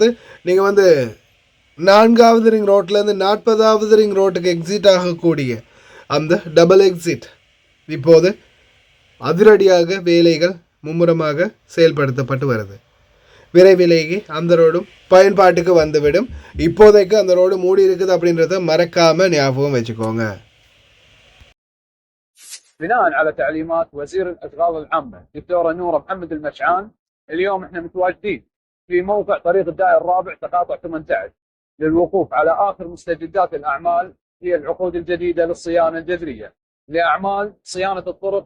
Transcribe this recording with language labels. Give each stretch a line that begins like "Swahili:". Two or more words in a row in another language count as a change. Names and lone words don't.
Tamil: நீங்கள் 4வது ரிங் ரோட்லேருந்து 40வது ரிங் ரோட்டுக்கு எக்ஸிட் ஆகக்கூடிய அந்த
English: double exit
Tamil: இப்போது அதிரடியாக வேலைகள் மும்முரமாக செயல்படுத்தப்பட்டு வருது. விரைவிலேயே அந்த ரோடும் பயன்பாட்டுக்கு வந்துவிடும். இப்போதைக்கு அந்த ரோடு மூடி இருக்குது அப்படின்றத மறக்காமல் ஞாபகம் வச்சுக்கோங்க.
Arabic: بناء على تعليمات وزير الأشغال العامة دكتورة نورة محمد المشعان، اليوم احنا متواجدين في موقع طريق الدائر الرابع تقاطع 18 للوقوف على آخر مستجدات الأعمال هي العقود الجديدة للصيانة الجذرية لأعمال صيانة الطرق.